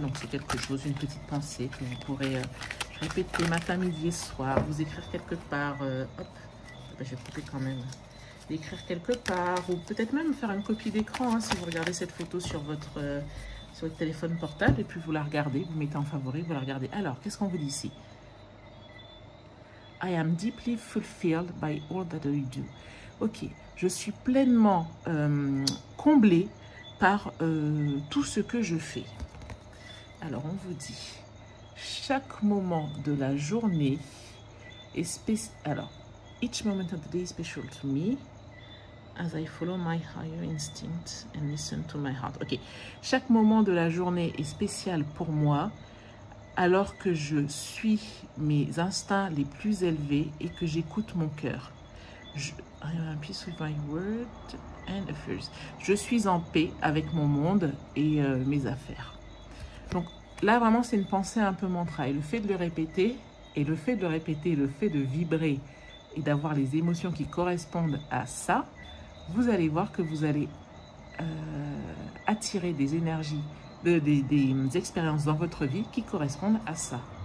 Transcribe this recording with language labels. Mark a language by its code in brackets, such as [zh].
[fr] Donc c'est quelque chose, une petite pensée que vous pourrez répéter matin, midi et soir, vous écrire quelque part, hop, je vais couper quand même, écrire quelque part, ou peut-être même faire une copie d'écran, hein, si vous regardez cette photo sur votre téléphone portable, et puis vous la regardez, vous mettez en favori, vous la regardez. Alors, qu'est-ce qu'on vous dit ici? [en] I am deeply fulfilled by all that I do. [fr] Ok, je suis pleinement comblée par tout ce que je fais. Alors, on vous dit, chaque moment de la journée est spécial. [en] Alors, each moment of the day is special to me as I follow my higher instinct and listen to my heart. [fr] Ok, chaque moment de la journée est spécial pour moi alors que je suis mes instincts les plus élevés et que j'écoute mon cœur. [en] I am at peace with my word and affairs. [fr] Je suis en paix avec mon monde et mes affaires. Donc là, vraiment, c'est une pensée un peu mantra. Et le fait de le répéter, le fait de vibrer et d'avoir les émotions qui correspondent à ça, vous allez voir que vous allez attirer des énergies, des expériences dans votre vie qui correspondent à ça.